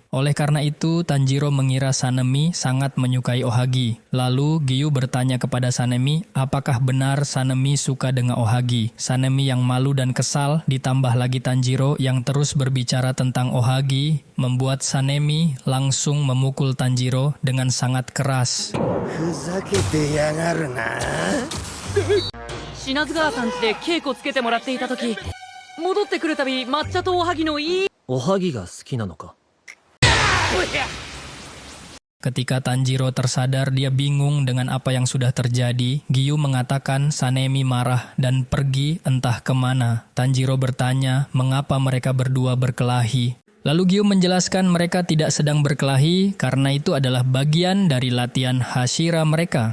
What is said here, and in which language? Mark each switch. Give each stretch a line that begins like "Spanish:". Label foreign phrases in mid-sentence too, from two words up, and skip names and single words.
Indonesian: Oleh karena itu, Tanjiro mengira Sanemi sangat menyukai Ohagi. Lalu, Giyu bertanya kepada Sanemi, apakah benar Sanemi suka dengan Ohagi? Sanemi yang malu dan kesal, ditambah lagi Tanjiro yang terus berbicara tentang Ohagi, membuat Sanemi langsung memukul Tanjiro dengan sangat keras.
Japanese: ふざけてやがるな。品津川さん家で稽古つけてもらっていた時、戻ってくるたび抹茶とおはぎのいいおはぎが好きなのか。
Indonesian: Ketika Tanjiro tersadar dia bingung dengan apa yang sudah terjadi, Giyu mengatakan Sanemi marah dan pergi entah kemana. Tanjiro bertanya mengapa mereka berdua berkelahi. Lalu Giyu menjelaskan mereka tidak sedang berkelahi karena itu adalah bagian dari latihan Hashira mereka.